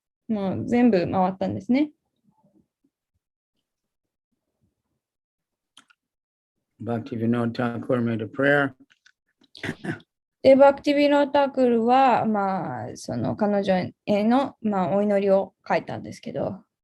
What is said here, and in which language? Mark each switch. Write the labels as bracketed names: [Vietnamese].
[Japanese] もう全部回ったんですね。 [English] Bhaktivinoda Thakur made a prayer. [Japanese] で、バクティビノータクルは、その彼女への、お祈りを書いたんですけど、